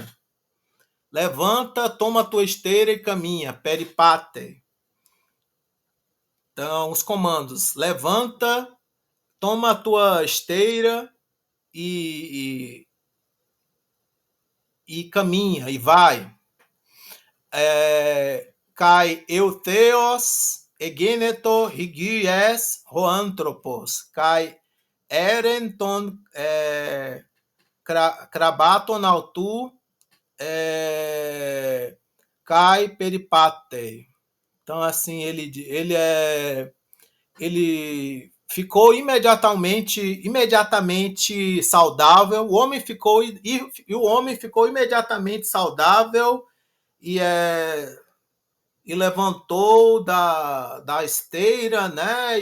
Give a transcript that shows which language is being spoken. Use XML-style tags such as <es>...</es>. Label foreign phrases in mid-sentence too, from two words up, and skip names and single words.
<pt>Levanta, toma tua esteira e caminha, peripate. Então, os comandos: levanta, toma a tua esteira e, e caminha, e vai.</pt> <el>Καὶ εὐθέως ἐγένετο ὑγιὴς ὁ ἄνθρωπος, καὶ ἦρεν τὸν κράβαττον αὐτοῦ καὶ περιεπάτει.</el> <pt>Então, assim, ele ficou imediatamente saudável. O homem ficou imediatamente saudável e levantou da esteira, né?</pt>